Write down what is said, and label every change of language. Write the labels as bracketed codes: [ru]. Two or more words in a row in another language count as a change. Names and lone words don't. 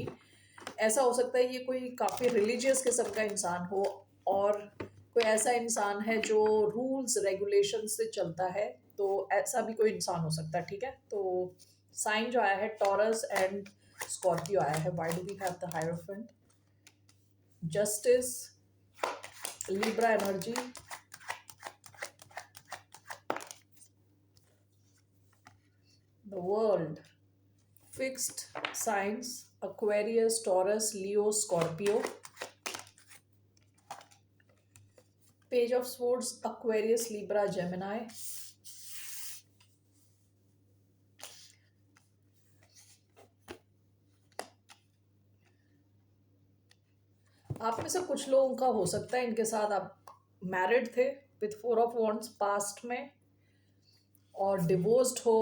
[hi] ऐसा हो सकता है ये कोई काफ़ी रिलीजियस किस्म का इंसान हो, और कोई ऐसा इंसान है जो [en] rules regulation [hi] से चलता है। तो ऐसा भी कोई इंसान हो सकता है। ठीक है, तो साइन जो आया है [en] Taurus and Scorpio [hi] आया है। [en] Why do we have the Hierophant? Justice, Libra energy, The World, fixed signs, Aquarius, Taurus, Leo, Scorpio, Page of Swords, Aquarius, Libra, Gemini. [hi] आप में से कुछ लोगों का हो सकता है इनके साथ आप मैरिड थे [en] with Four of Wands [hi] पास्ट में, और डिवोर्स्ड हो।